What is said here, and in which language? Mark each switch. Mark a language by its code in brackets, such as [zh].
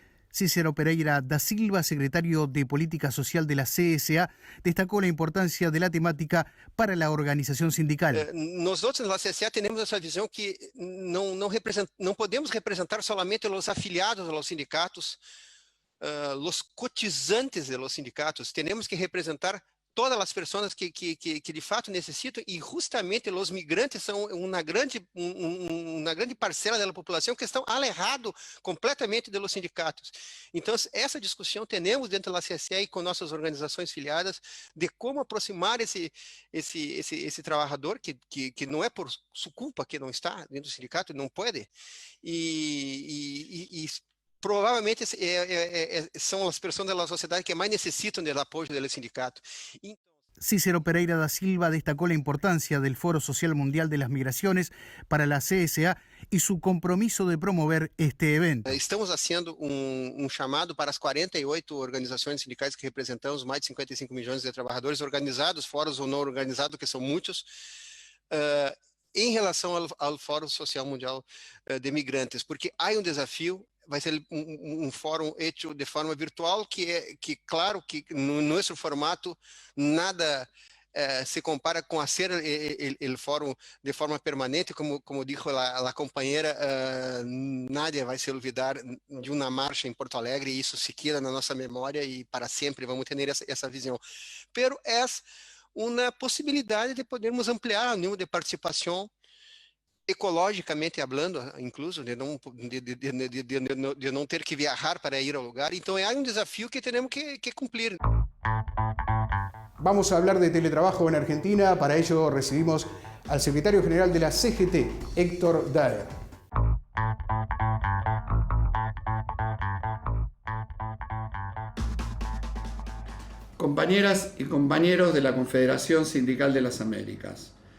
[es] Cícero Pereira da Silva, secretario de Política Social de la CSA, destacó la importancia de la temática para la organización sindical. Nosotros, la CSA, tenemos esa visión que no podemos representar solamente los afiliados a los sindicatos, los cotizantes de los sindicatos. Tenemos que representar [pt] todas as pessoas que de fato necessitam, e justamente os migrantes são uma grande parcela da população que estão alejados completamente dos sindicatos. Então, essa discussão temos dentro da CSE e com nossas organizações filiadas de como aproximar esse trabalhador que não é por sua culpa que não está dentro do sindicato, não pode, e provavelmente são as pessoas da sociedade que mais necessitam do apoio do sindicato. [es] Cícero Pereira da Silva destacó la importancia del Foro Social Mundial de las Migraciones para la CSA y su compromiso de promover este evento. [pt] Estamos fazendo chamado para as 48 organizações sindicais que representamos mais de 55 milhões de trabalhadores organizados, fóruns ou não organizados, que são muitos, em relação ao Fórum Social Mundial de Migrantes, porque há desafio. Vai ser fórum hecho de forma virtual, que claro que no nosso formato nada se compara com fazer o fórum de forma permanente, [es] como dijo [pt] a companheira, nadie vai se olvidar de uma marcha em Porto Alegre, e isso se queda na nossa memória e para sempre vamos ter essa visão. Pero é uma possibilidade de podermos ampliar o número de participação, [es] ecologicamente hablando, [pt] incluso de não ter que viajar para ir ao lugar. Então é desafio que temos que cumprir. [es] Vamos a hablar de teletrabajo en Argentina. Para ello recibimos al secretario general de la CGT, Héctor Daer. Compañeras y compañeros de la Confederación Sindical de las Américas.